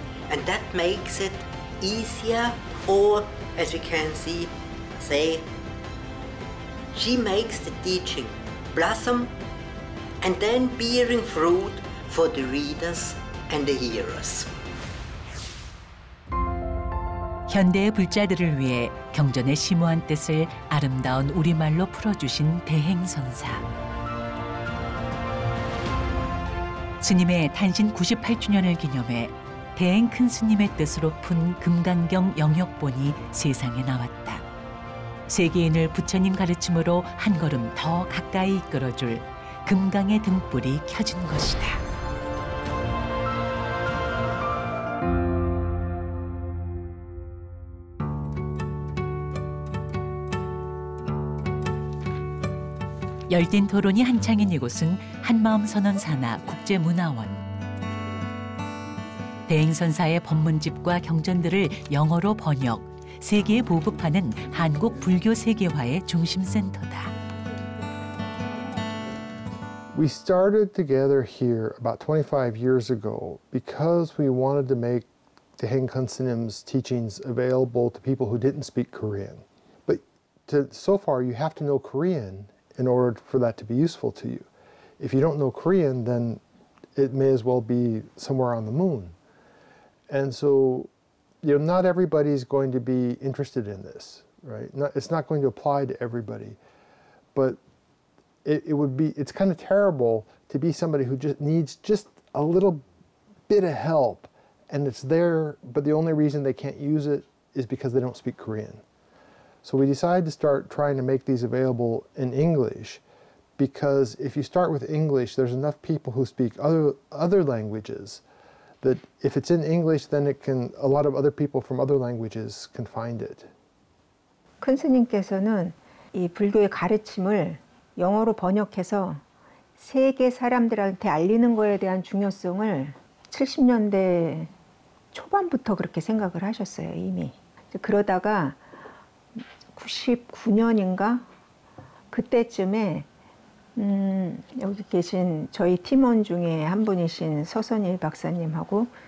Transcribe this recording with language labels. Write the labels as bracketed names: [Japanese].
[English] And that makes it easier, or as we can see, say, she makes the teaching blossom and then bearing fruit for the readers and the hearers. [Korean] 현대의 불자들을 위해 경전의 심오한 뜻을 아름다운 우리말로 풀어주신 대행선사. 스님의 탄신 98주년을 기념해 대행 큰 스님의 뜻으로 푼 금강경 영역본이 세상에 나왔다. 세계인을 부처님 가르침으로 한 걸음 더 가까이 이끌어줄 금강의 등불이 켜진 것이다. 열띤 토론이 한창인 이곳은 한마음선언 산하 국제문화원. 대행선사의 법문집과 경전들을 영어로 번역, 세계에 보급하는 한국 불교 세계화의 중심센터다. [English] We started together here about 25 years ago because we wanted to make Daeng Kun Srim's teachings available to people who didn't speak Korean. But so far you have to know Korean in order for that to be useful to you. If you don't know Korean, then it may as well be somewhere on the moon. And so, not everybody's going to be interested in this, right? It's not going to apply to everybody. But it's kind of terrible to be somebody who just needs just a little bit of help, and it's there, but the only reason they can't use it is because they don't speak Korean. So we decided to start trying to make these available in English, because if you start with English, there's enough people who speak other languages that if it's in English, then a lot of other people from other languages can find it. [Korean] 큰 스님께서는 이 불교의 가르침을 영어로 번역해서 세계 사람들한테 알리는 거에 대한 중요성을 70년대 초반부터 그렇게 생각을 하셨어요, 이미. 그러다가 99년인가 그때쯤에 여기 계신 저희 팀원 중에 한 분이신 서선일 박사님하고